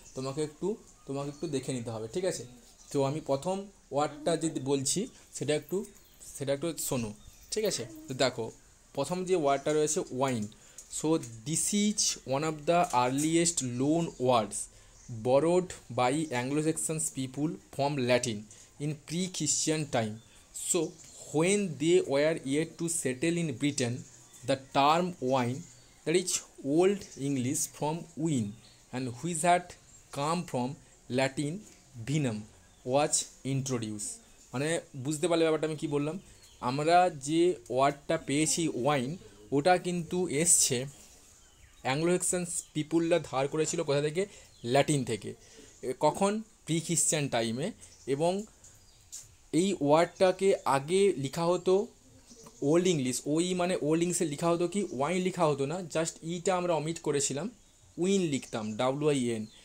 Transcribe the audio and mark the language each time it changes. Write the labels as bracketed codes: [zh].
[bn] তোমাকে একটু দেখে নিতে হবে, ঠিক আছে? তো আমি প্রথম ওয়ার্ডটা যদি বলছি সেটা একটু শোনো, ঠিক আছে? তো দেখো, প্রথম যে ওয়ার্ডটা রয়েছে wine. [en] So this is one of the earliest loan words borrowed by Anglo-Saxon people from Latin in pre-Christian time. So when they were yet to settle in Britain, the term wine, that is Old English from wine, and which had come from Latin vinum, was introduced. [bn] মানে বুঝতে পারলে ব্যাপারটা আমি কী বললাম? আমরা যে ওয়ার্ডটা পেয়েছি ওয়াইন, ওটা কিন্তু এসছে অ্যাংলো স্যাক্সন পিপুলরা ধার করেছিল কোথা থেকে? ল্যাটিন থেকে। কখন? প্রি খ্রিশ্চান টাইমে। এবং এই ওয়ার্ডটাকে আগে লেখা হতো ওল্ড ইংলিশ, ওই মানে ওল্ড ইংলিশে লেখা হতো কি ওয়াইন লেখা হতো না, জাস্ট ইটা আমরা অমিট করেছিলাম, উইন লিখতাম, WIN।